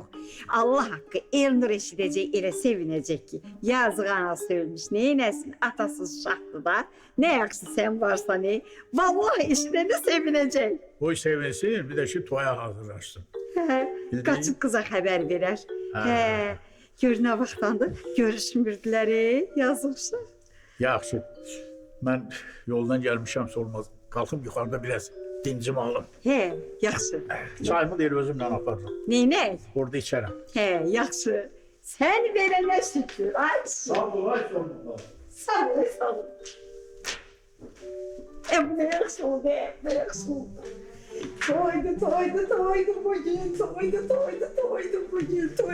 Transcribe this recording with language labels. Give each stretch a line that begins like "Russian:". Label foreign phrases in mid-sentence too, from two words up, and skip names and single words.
Azerbaijani: Allah haqqı Elnur eşidəcək, elə sevinəcək ki, yazıq anası ölmüş, neynəsin, atasız uşaqdır da, nə yaxşı sən varsan, vallahi eşidəndə sevinəcək. Boy sevinsin, bir de şu toya hazırlaşsın. Bildiğin- Qaçıb qıza xəbər verər. Gör nə vaxtdandır, görüşmürdülər, yazıq uşaq. Yaxşı.
Turkish: Ben yoldan gelmişim olmaz. Kalkıp yukarıda biraz dincimi alım.
Azerbaijani: Yaxşı.
Turkish: Çayımı değil özümle aparırım.
Azerbaijani: Neynək?
Turkish: Orada içerim.
Azerbaijani: Yaxşı. Sən verənə şükür. Ay, Sağ ol, ay sonunda. sağ ol, sağ ol. Amma yaxşı oldu, amma yaxşı oldu. Toydu bugün, toydu bugün.